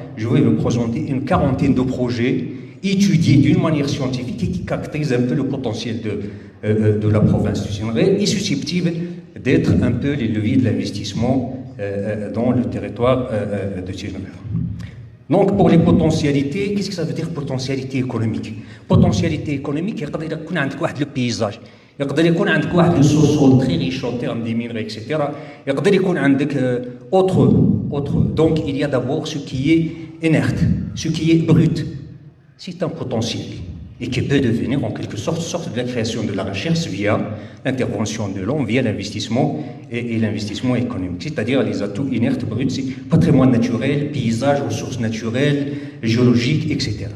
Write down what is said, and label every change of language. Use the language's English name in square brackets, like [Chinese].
[French] Je vais vous présenter une quarantaine de projets étudiés d'une manière scientifique et qui caractérisent un peu le potentiel de la province du Sénégal et susceptibles d'être un peu les leviers de l'investissement dans le territoire de Sénégal. Donc pour les potentialités, qu'est-ce que ça veut dire potentialité économique? Potentialité économique, il y a le paysage. [Arabic] يقدر يكون عندك واحد السوسول [French] très riche en termes des minerais, etc. [Arabic] يقدر يكون عندك autre. [French] Donc il y a d'abord ce qui est inerte, ce qui est brut. C'est un potentiel et qui peut devenir en quelque sorte de la création de la recherche via l'intervention de l'homme, via l'investissement et l'investissement économique. C'est-à-dire les atouts inertes, bruts, c'est patrimoine naturel, paysage, ressources naturelles, géologiques, etc.